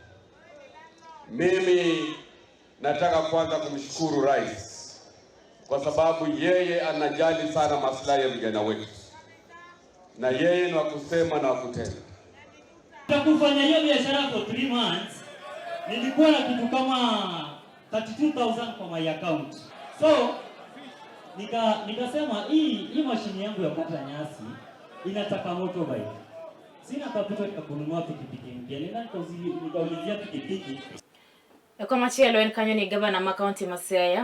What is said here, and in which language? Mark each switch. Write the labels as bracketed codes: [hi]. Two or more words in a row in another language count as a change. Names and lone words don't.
[sw] Mimi nataka kwanza kumshukuru Rais kwa sababu yeye anajali sana maslahi ya vijana wetu, na yeye ni wa kusema na wa kutenda. Kufanya hiyo biashara [en] for 3 months [sw] nilikuwa na kitu kama 32,000 kwa [en] my account. [sw] So nikasema hii mashini yangu ya kukata nyasi inataka motorbike. Sina capital ya kununua pikipiki mpya. Nikaulizia pikipiki. [luo] Kwa machielo en kanyo ni gavana ma county ma Siaya